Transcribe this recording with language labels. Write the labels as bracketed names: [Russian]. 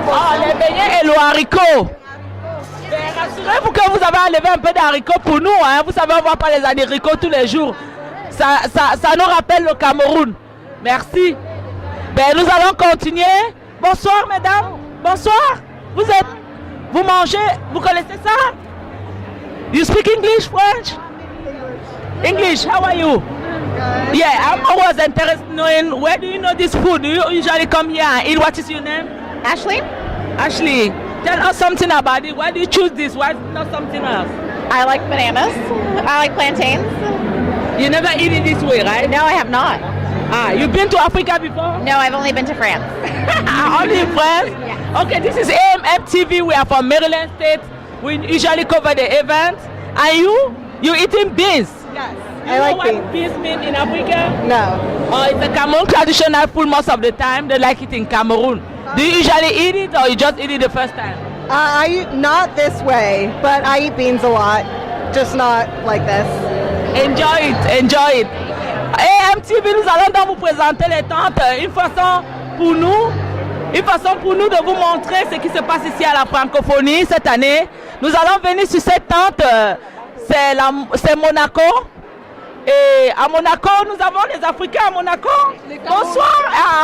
[French] les beignets et le haricot. Ben, rassurez-vous que vous avez enlevé un peu d'haricots pour nous. Hein? Vous savez, on ne voit pas les haricots tous les jours. Ça nous rappelle le Cameroun. Merci. Ben, nous allons continuer. Bonsoir, mesdames. Bonsoir. Vous mangez, vous connaissez ça? [English] You speak English, French? English, how are you? Good. Yeah, I was interested in knowing, where do you know this food? Do you usually come here and eat? What is your name? Ashley. Ashley, tell us something about it. Why do you choose this? Why not something else? I like bananas. I like plantains. You never eat it this way, right? No, I have not. You've been to Africa before? No, I've only been to France. Only in France? Yeah. Okay, this is AMM TV. We are from Maryland State. We usually cover the event. And you eating beans? Yes, I like beans. You know what beans mean in Africa? No. It's a Cameroon traditional food most of the time. They like it in Cameroon. Do you usually eat it or you just eat it the first time? I eat not this way, but I eat beans a lot. Just not like this. Enjoy it, enjoy it. [French] Et MTV, nous allons donc vous présenter les tentes, une façon pour nous de vous montrer ce qui se passe ici à la francophonie cette année. Nous allons venir sur cette tente, c'est Monaco. Et à Monaco, nous avons les Africains à Monaco. Bonsoir.